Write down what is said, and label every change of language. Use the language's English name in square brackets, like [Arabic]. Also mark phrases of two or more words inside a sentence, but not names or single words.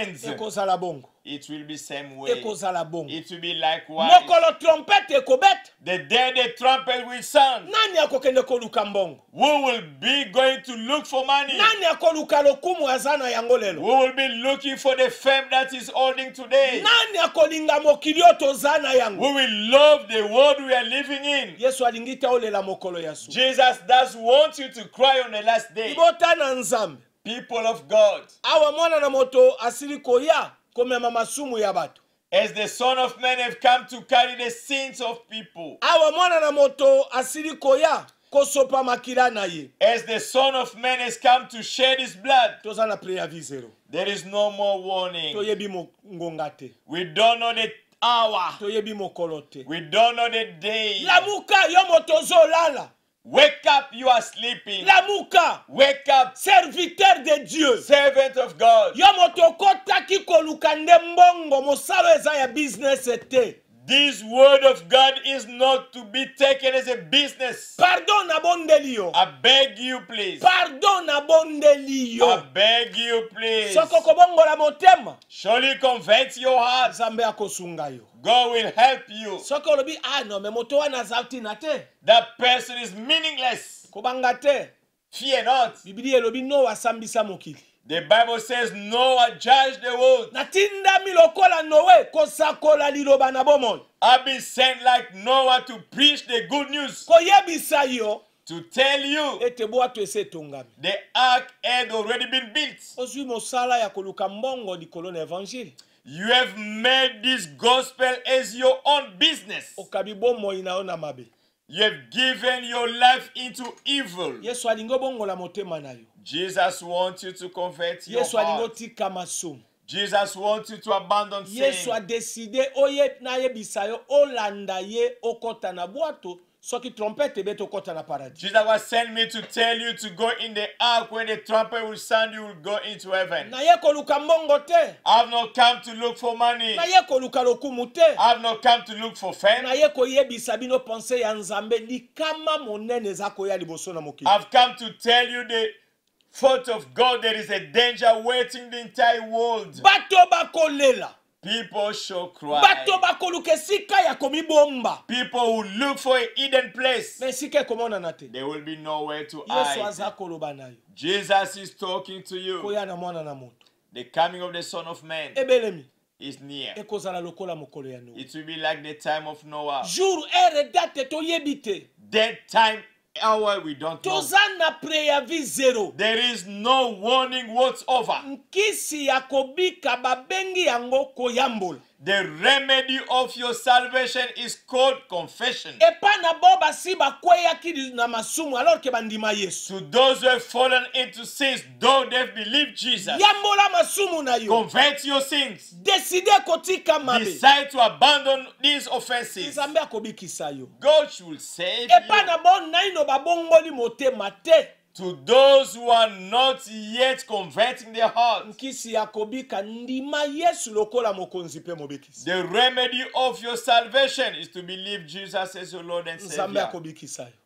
[Lingala] Ekozala bongo. [English] it will be same way. [Lingala] ekozala bongo. [English] It will be likewise. [Lingala] Mokolo trompete ekobeta, [English] The day the trumpet will sound, [Lingala] nani akokende koluka mbongo? [English] we will be going to look for money. [Lingala] Nani akoluka lokumu aza na yango [English] We [Lingala] lelo? [English] will be looking for the fame that is holding today. [Lingala] Nani akolinga mokili oyo toza na yango? [English] We will love the world we are living in. [Lingala] Yesu alingi te olela mokolo ya suka. [English] Jesus does want you to cry on the last day. [Lingala] Libota na Nzambe. [English] People of God, [Lingala] Awa mwana na moto asili koya komema masumu ya bato. [English] as the Son of Man have come to carry the sins of people, [Lingala] Awa mwana na moto asili koya kosopa makila na ye. [English] as the Son of Man has come to shed his blood, [Lingala] Toza na preavis zero. [English] there is no more warning. [Lingala] Toyebi ngonga te. [English] We don't know the hour. [Lingala] Toyebi mokolo te. [English] We don't know the day. [Lingala] Lamuka yo moto zolala. [English] Wake up, you are sleeping. [Lingala] Lamuka, [English] Wake up, [French] serviteur de Dieu. [English] servant of God. [Lingala] Yo moto kotaki koluka nde mbongo mosalo eza ya business te. [English] This word of God is not to be taken as a business. [Lingala] Pardon na bondeli yo. [English] I beg you, please. [Lingala] Pardon na bondeli [English] I [Lingala] yo. [English] beg you, please. [Lingala] Soko kobongola motema, [English] Surely convert your heart. [Lingala] Nzambe akosunga yo. [English] God will help you. [Lingala] Soko olobi no me moto wana zauti na te. [English] That person is meaningless. [Lingala] Kobanga te. [English] Fear not. [Lingala] Biblia elobi no wasambisa mokili. [English] The Bible says Noah judged the world. [Lingala] Natindami lokola Noe kosakola liloba na bomoi. [English] I've been sent like Noah to preach the good news. [Lingala] Koyebisa yo [English] To tell you [Lingala] ete bwato ese tongami. [English] the ark had already been built. [Lingala] Ozwi mosala ya koluka mbongo likolo na evangile. [English] You have made this gospel as your own business. [Lingala] Okabi bomoi na yo na mabe. [English] You have given your life into evil. [Lingala] Yesu alingi obongola motema na yo. [English] Jesus wants you to convert your [Lingala] Yesu alingi [English] heart. [Lingala] otika masumu. [English] Jesus wants you to abandon [Lingala] Yesu [English] sin. [Lingala] a décidé oye na yebisa yo olanda ye okota na bwato soki trompete beto okota na paradis. [English] Jesus was sent me to tell you to go in the ark. When the trumpet will sound, you will go into heaven. [Lingala] Na ye koluka mbongo te. [English] I have not come to look for money. [Lingala] Na ye koluka lokumu te. [English] I have not come to look for fame. [Lingala] Na ye koyebisa bino pense ya Nzambe likama monene eza koya liboso na mokili. [English] I've come to tell you the thought of God. There is a danger waiting the entire world. [Lingala] Bato bakolela. [English] People shall cry. [Lingala] Bato bakoluka esika ya komibomba. [English] People who look for a hidden place, [Lingala] Na esika ekomona na te. [English] there will be nowhere to [Lingala] Yesu [English] hide. [Lingala] aza koloba na yo. [English] Jesus is talking to you. [Lingala] Koya na mwana na moto. [English] The coming of the Son of Man [Lingala] Ebelemi. [English] is near. [Lingala] Ekozala lokola mokolo ya Noe. [English] It will be like the time of Noah. [French] Jour, heure, date [Lingala] toyebi te. [English] That time, hour, we don't know. [Lingala] Toza na preavis zero. [English] There is no warning whatsoever. [Lingala] Nkisi ya kobika babengi yango koyambola. [English] The remedy of your salvation is called confession. [Lingala] Epa na bo basi bakweyaki na masumu [French] alors ke [Lingala] bandima Yesu. [English] To those who have fallen into sins, though they've believed Jesus, [Lingala] Yambola masumu na yo. [English] convert your sins. [Lingala] Decide kotika mabe. [English] Decide to abandon these offenses. [Lingala] Nzambe akobikisa yo. [English] God should save [Lingala] Epa [English] you. [Lingala] na bo naino babongoli motema te. [English] To those who are not yet converting their hearts, [Lingala] Nkisi ya kobika ndima Yesu lokola mokonzi pe mobikisa. [English] the remedy of your salvation is to believe Jesus as your Lord and [Lingala] Nzambe [English] Savior. [Lingala] akobikisa yo.